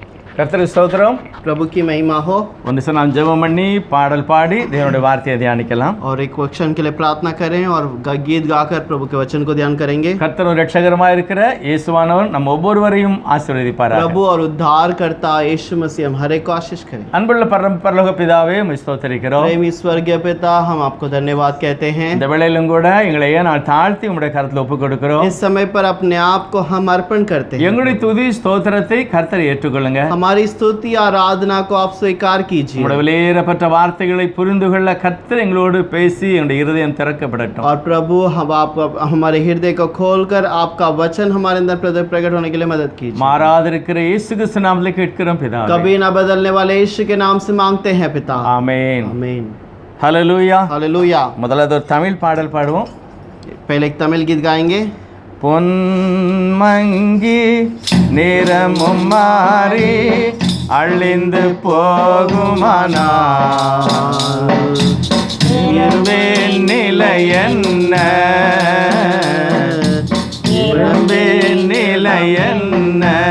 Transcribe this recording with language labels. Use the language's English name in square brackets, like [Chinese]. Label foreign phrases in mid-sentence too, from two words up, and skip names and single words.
[Tamil] கர்த்தருக்கு ஸ்தோத்திரம். [Hindi] प्रभु की महिमा हो। [Tamil] ஒரு நிமிஷம் நாம் ஜெபம் பண்ணி பாடல் பாடி தேவனுடைய வார்த்தையை தியானிக்கலாம். [Hindi] और एक वचन के लिए प्रार्थना करें और गीत गाकर प्रभु के वचन को ध्यान करेंगे। [Tamil] கர்த்தர் இரட்சகராய் இருக்கிற இயேசுவானவர் நம்ம ஒவ்வொருவரையும் ஆசீர்வதிப்பாராக. [Hindi] प्रभु और उद्धारकर्ता यीशु मसीह हम हर एक को आशीष करें। [Tamil] அன்புள்ள பரலோக பிதாவே உம்மை ஸ்தோத்திரிக்கிறோம். [Hindi] प्रेमी स्वर्गीय पिता हम आपको धन्यवाद कहते हैं। [Tamil] இந்த வேளையிலும் கூட எங்களை நான் தாழ்த்தி உம்முடைய கரத்தில் ஒப்புக் கொடுக்கிறோம். [Hindi] इस समय पर अपने आप को हम अर्पण करते हैं। [Tamil] எங்களுடைய துதி ஸ்தோத்திரத்தை கர்த்தர் ஏற்றுக்கொள்ளுங்க. [Hindi] हमारी स्तुति आराधना को आप स्वीकार कीजिए। [Tamil] உம்முடைய விலையேறப்பட்ட வார்த்தைகளை புரிந்து கொள்ள கர்த்தர் எங்களோடு பேசி எங்களுடைய இருதயம் திறக்கப்படட்டும். [Hindi] और प्रभु हम आप हमारे हृदय को खोलकर आपका वचन हमारे अंदर प्रकट होने के लिए मदद कीजिए। [Tamil] மாறாதிருக்கிற இயேசு கிறிஸ்து நாமத்தில் கேட்கிறோம் பிதாவே. [Hindi] कभी ना बदलने वाले यीशु के नाम से मांगते हैं पिता। [Tamil] ஆமென். [Hindi] आमीन। [Tamil] ஹல்லேலூயா. [Hindi] हालेलुया। [Tamil] முதலாவது ஒரு தமிழ் பாடல் பாடுவோம். [Hindi] पहले एक तमिल गीत गाएंगे। [Tamil] பொன்மங்கி நிறமும் மாறி அழிந்து போகுமானால் இருவேன் நிலை என்ன, இருவேன் நிலை என்ன,